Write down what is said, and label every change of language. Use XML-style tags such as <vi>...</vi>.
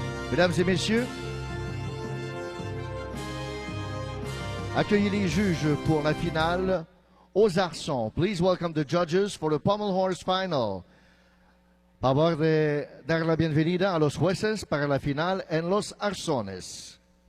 <fr>Mesdames et messieurs, accueillez les juges pour la finale aux arçons.</fr> <en>Please welcome the judges for the pommel horse final.</en> <es>Favor de dar la bienvenida a los jueces para la final en los arzones.</es>